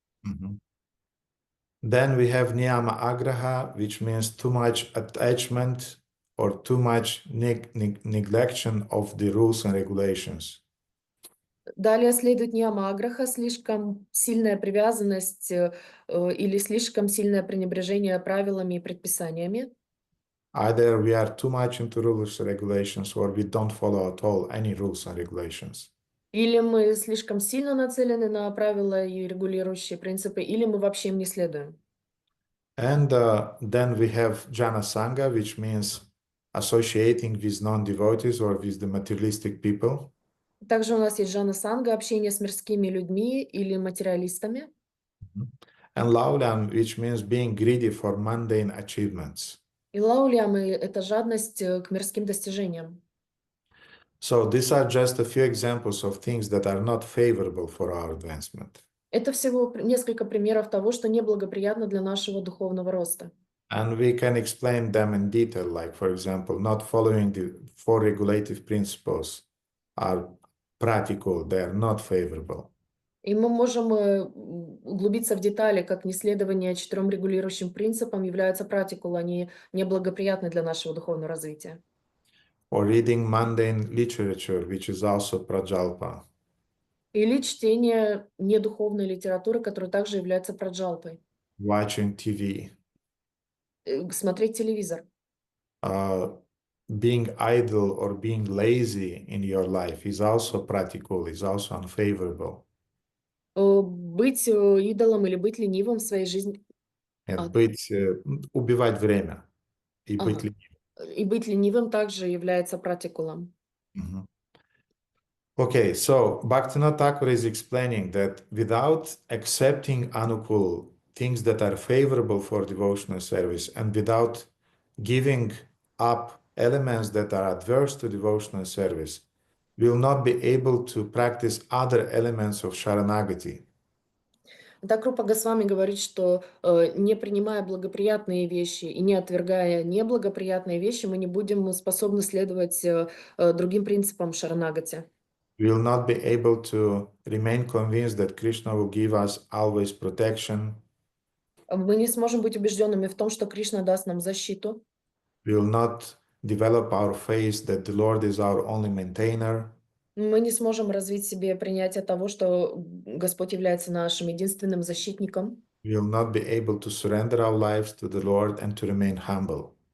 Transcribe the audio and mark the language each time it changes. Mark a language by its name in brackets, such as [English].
[English] Mhm. Then we have niyama agraha, which means too much attachment or too much neglection of the rules and regulations. [Russian] Далее следует ньяма аграха, слишком сильная привязанность или слишком сильное пренебрежение правилами и предписаниями. [English] Either we are too much into rules and regulations or we don't follow at all any rules and regulations. [Russian] Или мы слишком сильно нацелены на правила и регулирующие принципы, или мы вообще им не следуем. [English] And then we have jana sangha, which means associating with non-devotees or with the materialistic people. [Russian] Также у нас есть джана санга, общение с мирскими людьми или материалистами. [English] And laulam, which means being greedy for mundane achievements. [Russian] И лаулямы – это жадность к мирским достижениям. [English] So these are just a few examples of things that are not favorable for our advancement. [Russian] Это всего несколько примеров того, что неблагоприятно для нашего духовного роста. [English] And we can explain them in detail, like, for example, not following the 4 regulative principles are practical, they are not favorable. [Russian] И мы можем углубиться в детали, как неследование 4 регулирующим принципам являются практикул, они неблагоприятны для нашего духовного развития. [English] Or reading mundane literature, which is also prajalpa. [Russian] Или чтение недуховной литературы, которая также является праджалпой. [English] Watching TV. [Russian] смотреть телевизор. [English] Being idle or being lazy in your life is also practical, is also unfavorable. [Russian] Быть идолом или быть ленивым в своей жизни. Нет, А, убивать время и быть ага. И быть ленивым также является практикулом. ленивым. [English] Okay, so Bhaktivinoda Thakur is explaining that without accepting anukul, things that are favorable for devotional service, and without giving up elements that are adverse to devotional service, we will not be able to practice other elements of Sharanagati. [Russian] Так Рупа Госвами говорит, что не принимая благоприятные вещи и не отвергая неблагоприятные вещи, мы не будем способны следовать другим принципам Шаранагати. [English] We will not be able to remain convinced that Krishna will give us always protection. [Russian] Мы не сможем быть убежденными в том, что Кришна даст нам защиту. [English] We will not develop our faith that the Lord is our only maintainer. [Russian] Мы не сможем развить в себе принятие того, что Господь является нашим единственным защитником. [English] We will not be able to surrender our lives to the Lord and to remain humble.